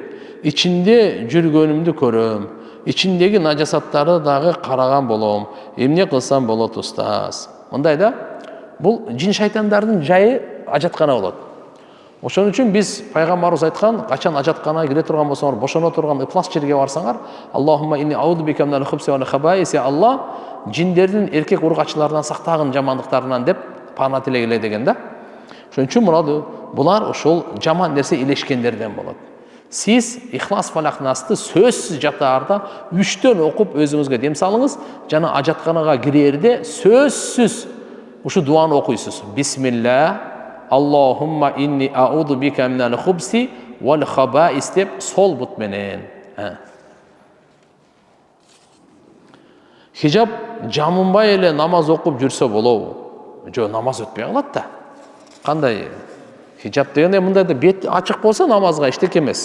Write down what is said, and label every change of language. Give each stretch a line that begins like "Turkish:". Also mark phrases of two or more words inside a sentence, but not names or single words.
Kyrgyz: Ичинде жүргөнүмдү көрөм. Ичиндеги нажасаттарды дагы караган болом. Эмне кылсам болот устаз? Мындай да, бул жин шайтандардын жайы ажаткана болот. Ошон үчүн биз пайгамбарыбыз айткан, качан ажатканага кире турган болсоңор, бошоно турган ыплас жерге барсаңар,
Arabic: اللهم إني أعوذ بك من الخبث والخبائث,
Kyrgyz: я Алла, жиндердин эркек ургачыларынан сактагын, жамандыктарынан деп пана тилегиле деген да. Ошон үчүн мурады, булар ошол жаман нерсе илешкендерден болот. Сиз Ихлас Фалак Насты сөзсүз жатаарда 3төн окуп өзүңүзгө дем салыңыз, жана ажатканага кирерде сөзсүз ушу дуаны окуйсуз.
Arabic: بسم الله، اللهم إني أعوذ بك من الخبث والخبائث
Kyrgyz: деп сол бут менен. Хижаб жамынбай эле намаз окуп жүрсө болобу? Жо, намаз өтпөй калат да. Кандай? Хижаб дегенде мындай да, бет ачык болсо намазга эчтеке эмес.